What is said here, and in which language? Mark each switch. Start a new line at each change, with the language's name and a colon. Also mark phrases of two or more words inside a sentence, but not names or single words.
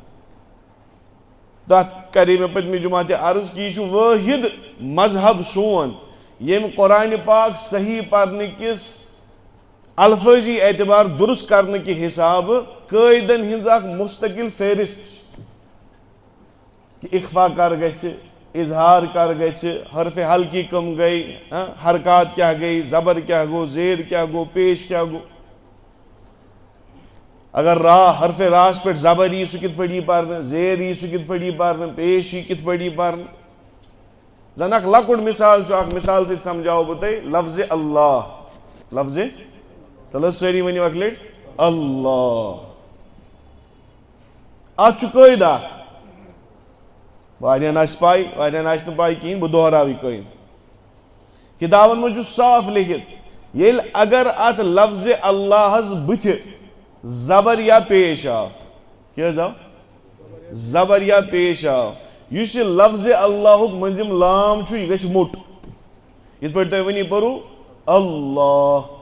Kashmiri: تتھ کرے مےٚ پٔتمہِ جمعہ تہِ عرض کہ یہِ چھُ وٲحد مذہب سون ییٚمہِ قرآنِ پاک صحیح پرنہٕ کِس الفٲظی اعتبار درست کرنہٕ کہِ حسابہٕ قٲیدن ہٕنٛز اکھ مستقل فہرست چھِ کہ اخفا کر گژھِ اظہار کر گژھِ حرف حلقی کم گئی حرکات کیا گئی زبر کیا گو زیر کیا گو پیش کیا گو اگر حرف راس پہ زبر یی سہ کت پٲٹھۍ یی پرنہٕ زیر یی سہ کت پٲٹھۍ یی پرنہٕ پیش یی کت پٲٹھۍ یی پرنہٕ زن اکھ لۄکُٹ مثال چھُ اکھ مثال سۭتۍ سمجھاوو بہٕ تۄہہِ لفظِ اللہ لفظِ تل حظ سٲری ؤنِو اکہِ لٹہِ اللہ اتھ چھُ قٲیدٕ اکھ واریاہن آسہِ پاے واریاہن آسہِ نہٕ پاے کِہیٖنۍ بہٕ دہراو یہِ قٲیدٕ کِتابن منٛز چھُ صاف لیکھِتھ ییٚلہِ اگر اتھ لفظِ اللہس بٕتھِ زبر یا پیش آو کیٛاہ حظ آو زبر یا پیش آو یُس یہِ لفظِ اللہُک مٔنٛزِم لام چھُ یہِ گژھِ موٚٹ یِتھ پٲٹھۍ تُہۍ وٕنی پٔرو اللہ